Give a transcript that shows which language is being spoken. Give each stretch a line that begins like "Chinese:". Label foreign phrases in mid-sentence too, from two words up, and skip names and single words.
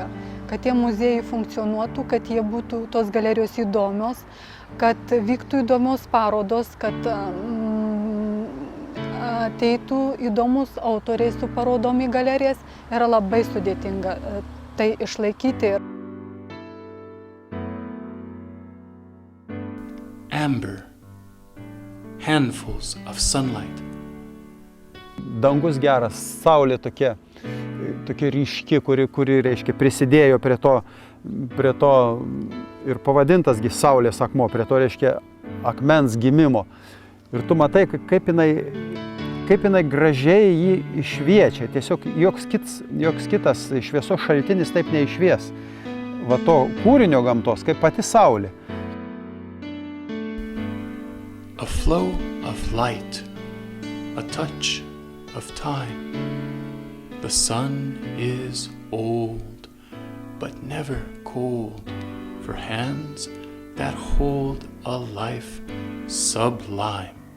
Lithuanian: Kad tie muziejai funkcionuotų, kad jie būtų tos galerijos įdomios, kad vyktų įdomios parodos, kad ateitų įdomus autoriai su parodom į galerijas, yra labai sudėtinga tai išlaikyti.
English: Amber, handfuls of sunlight.
Lithuanian: Dangus geras, saulė tokia ryški, kuri reiškia, prisidėjo prie to ir pavadintasgi saulės akmuo, prie to reiškia akmens gimimo. Ir tu matai, kaip jinai gražiai jį išviečia. Tiesiog joks kitas šviesos šaltinis taip neišvies. Va to kūrinio gamtos, kaip pati saulė.
English: A flow of light, a touch of time. The sun is old, but never cold, for hands that hold a life sublime.